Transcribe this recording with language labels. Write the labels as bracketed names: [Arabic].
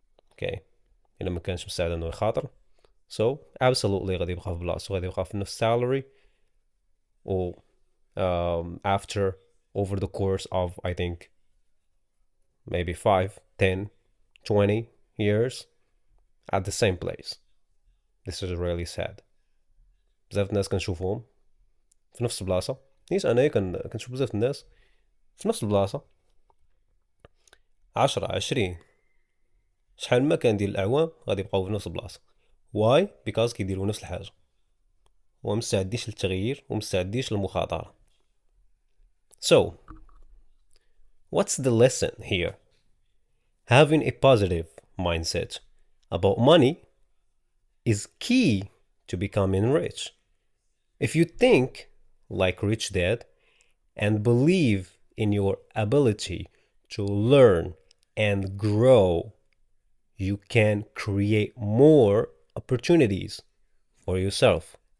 [Arabic] اوكي الا ما كانش مستعد انه يخاطر [English] so absolutely [Arabic] غادي يبقى في بلاصتو، غادي يبقى في نفس salary و [English] after over the course of I think maybe 5, 10, 20 years at the same place. This is really sad. [Arabic] بزاف الناس كنشوفوهم في نفس البلاصة، نيت أنا كنشوف بزاف الناس في نفس البلاصة 10 20 شحال ما كان ديال الأعوام غادي يبقاو في نفس البلاصة. [English] Why? [Arabic] Because كيديروا نفس الحاجة ومستعديش للتغيير ومستعديش للمخاطرة. [English] So, what's the lesson here? Having a positive mindset about money is key to becoming rich. If you think like Rich Dad and believe in your ability to learn and grow, you can create more opportunities for yourself.